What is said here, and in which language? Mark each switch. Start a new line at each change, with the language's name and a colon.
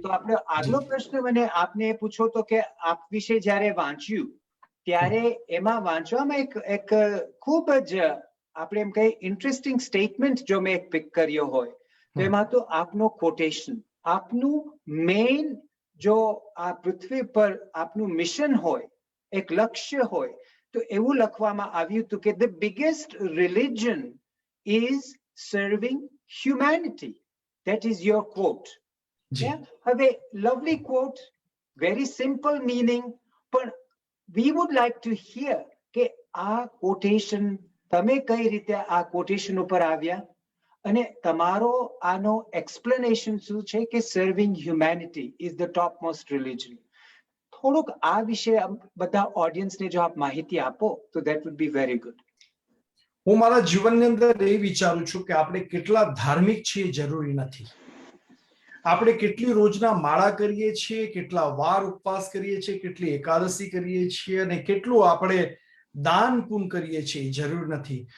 Gujarati: તો આપણે આગલો પ્રશ્ન મને આપને એ પૂછો તો કે આપ વિશે જ્યારે વાંચ્યું ત્યારે એમાં વાંચવામાં એક ખૂબ જ આપણે એમ કહીએ ઇન્ટરેસ્ટિંગ સ્ટેટમેન્ટ જો મેં એક પિક કર્યો હોય તો એમાં તો આપનો કોટેશન, આપનું મેઇન જો આ પૃથ્વી પર આપનું મિશન હોય, એક લક્ષ્ય હોય, તો એવું લખવામાં આવ્યું હતું કે
English: The biggest religion is serving humanity. That is your quote. Yeah?
Gujarati: હવે
English: lovely quote, very simple meaning, but we would like to hear
Gujarati: કે આ quotation તમે કઈ રીતે આ quotation ઉપર આવ્યા અને તમારો આનો explanation શું છે કે
English: serving humanity is the topmost religion.
Gujarati: થોડુંક આ વિશે બધા audience ને જો આપ માહિતી આપો તો
English: that would be very good.
Gujarati: હું મારા જીવનની અંદર એ વિચારું છું કે આપણે કેટલા ધાર્મિક છીએ જરૂરી નથી. આપણે કેટલી રોજના માળા કરીએ છીએ, કેટલા વાર ઉપવાસ કરીએ છીએ, કેટલી એકાદશી કરીએ છીએ, અને કેટલું આપણે દાન પુણ્ય કરીએ છીએ જરૂર નથી.